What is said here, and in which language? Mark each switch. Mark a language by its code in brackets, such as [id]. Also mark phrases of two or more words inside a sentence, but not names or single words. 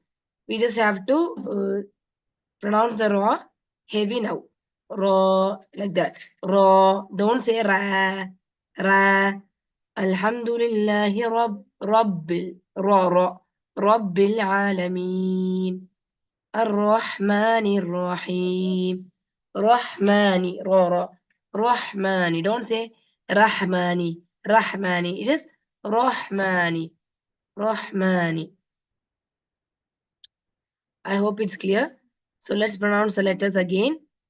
[en] We just have to pronounce the ra heavy now. Ra like that. Ra. Don't say ra. Ra. [ar] الحمد لله رب. [en] Ra ra. [ar] رب العالمين. الرحمن الرحيم رحماني را رحماني [en] don't say [ar] رحماني رحماني [en] it is [ar] رحماني رحماني [en] I hope it's clear. So let's pronounce the letters again.